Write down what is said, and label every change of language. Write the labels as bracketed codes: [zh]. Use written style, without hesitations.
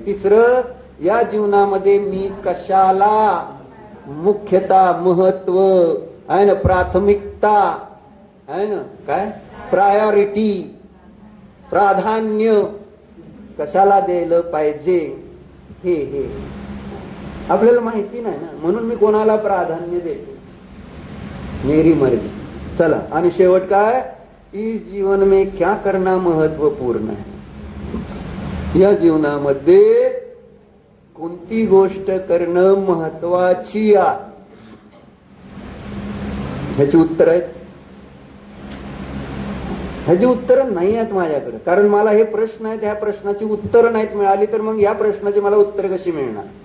[mr] तिसरं, या जीवनामध्ये मी कशाला मुख्यता, महत्व आहे ना, प्राथमिकता आहे ना, काय प्रायोरिटी, प्राधान्य कशाला द्यायला पाहिजे हे आपल्याला माहिती नाही ना. म्हणून मी कोणाला प्राधान्य देतो? [hi] मेरी मर्जी. [mr] चला, आणि शेवट काय? [hi] इस जीवन में क्या करना महत्वपूर्ण है. [mr] या जीवनामध्ये कोणती गोष्ट करणं महत्वाची आहे ह्याची उत्तर आहेत. ह्याची उत्तर नाही आहेत माझ्याकडे. कारण मला हे प्रश्न आहेत, ह्या प्रश्नाची उत्तर नाहीत मिळाली तर मग या प्रश्नाची मला उत्तर कशी मिळणार?